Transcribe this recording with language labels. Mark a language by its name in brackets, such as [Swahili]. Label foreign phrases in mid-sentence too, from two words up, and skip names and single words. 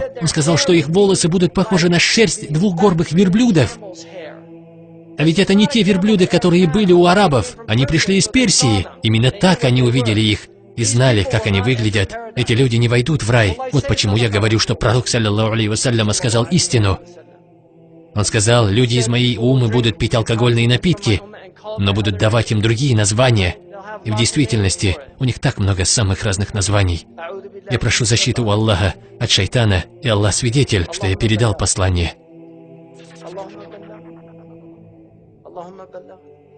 [Russian] Он сказал, что их волосы будут похожи на шерсть двухгорбых верблюдов. А ведь это не те верблюды, которые были у арабов. Они пришли из Персии. Именно так они увидели их и знали, как они выглядят. Эти люди не войдут в рай. Вот почему я говорю, что пророк, [Arabic] صلى الله عليه وسلم, [Russian] сказал истину. Он сказал, люди из моей уммы будут пить алкогольные напитки, но будут давать им другие названия. И в действительности, у них так много самых разных названий. Я прошу защиту у Аллаха от шайтана, и Аллах свидетель, что я передал послание.